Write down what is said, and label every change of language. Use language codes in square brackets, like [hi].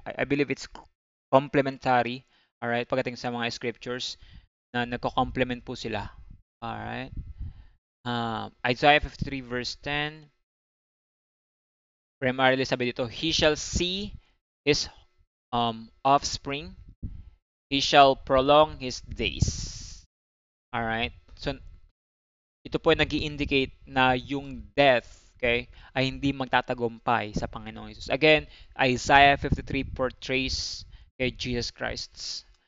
[en] I believe it's complementary. [tl] Alright, pagdating sa mga scriptures na nagko-complement po sila. Alright. Isaiah 53 verse 10. Primarily sabi dito, [en] he shall see his offspring. He shall prolong his days. Alright. [tl] So, ito po ay nag-i-indicate na yung death, okay, ay hindi magtatagumpay sa Panginoong Jesus. [en] Again, Isaiah 53 portrays kay Jesus Christ.